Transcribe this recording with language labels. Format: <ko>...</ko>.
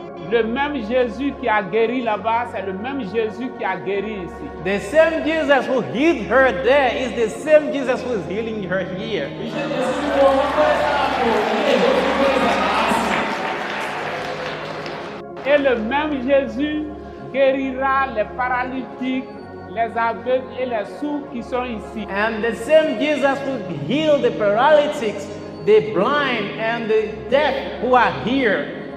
<fr>Le même Jésus qui a guéri là-bas, c'est le même Jésus qui a guéri ici.</fr> <en>The same Jesus who healed her there is the same Jesus who is healing her here.</en> <fr>Et le même Jésus guérira les paralytiques, les aveugles et les sourds qui sont ici.</fr> <en>And the same Jesus who healed the paralytics, the blind and the deaf who are here.</en>